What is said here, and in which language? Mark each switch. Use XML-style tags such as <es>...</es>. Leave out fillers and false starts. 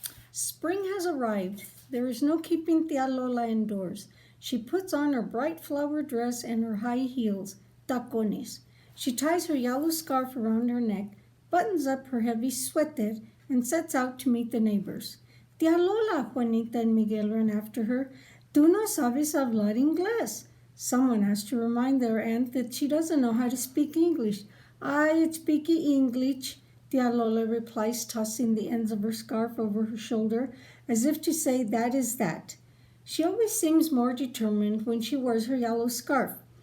<en>Spring has arrived. There is no keeping Tia Lola indoors. She puts on her bright flower dress and her high heels, tacones. She ties her yellow scarf around her neck, buttons up her heavy suéter, and sets out to meet the neighbors. Tia Lola, Juanita and Miguel run after her.</en> <es>Tú no sabes hablar inglés.</es> <en>Someone has to remind their aunt that she doesn't know how to speak English. I speak English, Tia Lola replies, tossing the ends of her scarf over her shoulder, as if to say that is that. She always seems more determined when she wears her yellow scarf.</en>